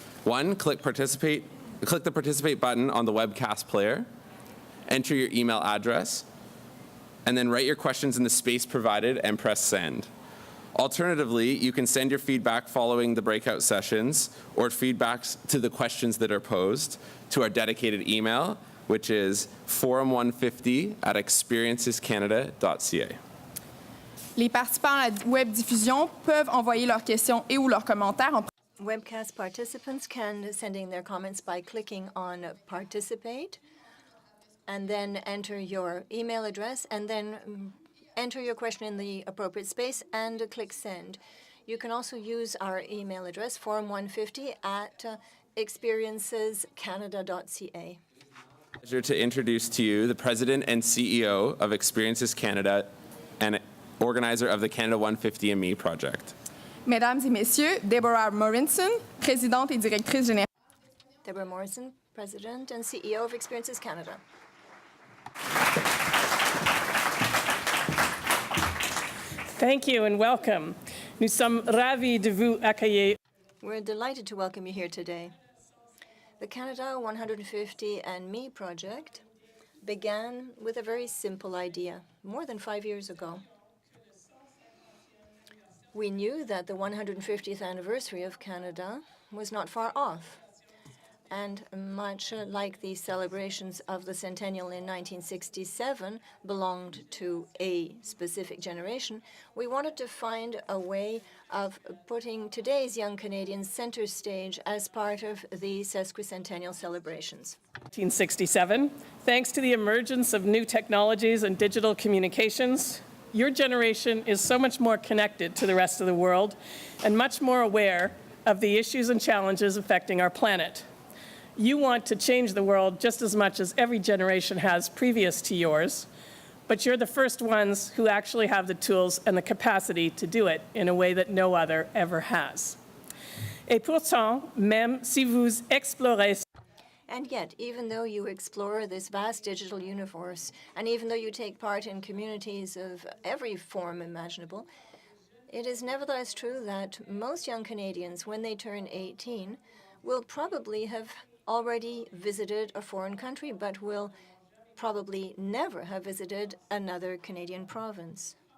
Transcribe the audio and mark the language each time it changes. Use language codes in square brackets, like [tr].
[en] 1, click the participate button on the webcast player, enter your email address, and then write your questions in the space provided and press send. Alternatively, you can send your feedback following the breakout sessions or feedbacks to the questions that are posed to our dedicated email, which is forum150@experiencescanada.ca. [fr] Les participants à la web diffusion peuvent envoyer leurs questions et ou leurs commentaires en [en] Webcast participants can send in their comments by clicking on Participate and then enter your email address and then enter your question in the appropriate space and click Send. You can also use our email address, forum150@experiencescanada.ca. Pleasure to introduce to you the President and CEO of Experiences Canada and organizer of the Canada 150&Me project. [fr] Mesdames et messieurs, Deborah Morrison, présidente et directrice générale. [en] Deborah Morrison, President and CEO of Experiences Canada. Thank you and welcome. [fr] Nous sommes ravis de vous accueillir. [en] We're delighted to welcome you here today. The Canada 150&Me project began with a very simple idea more than 5 years ago. We knew that the 150th anniversary of Canada was not far off. And much like the celebrations of the centennial in 1967 belonged to a specific generation, we wanted to find a way of putting today's young Canadians center stage as part of the sesquicentennial celebrations. 1967, thanks to the emergence of new technologies and digital communications, your generation is so much more connected to the rest of the world and much more aware of the issues and challenges affecting our planet. You want to change the world just as much as every generation has previous to yours, but you're the first ones who actually have the tools and the capacity to do it in a way that no other ever has. [fr] Et pourtant, même si vous explorez. [en] And yet, even though you explore this vast digital universe, and even though you take part in communities of every form imaginable, it is nevertheless true that most young Canadians, when they turn 18, will probably have already visited a foreign country, but will probably never have visited another Canadian province.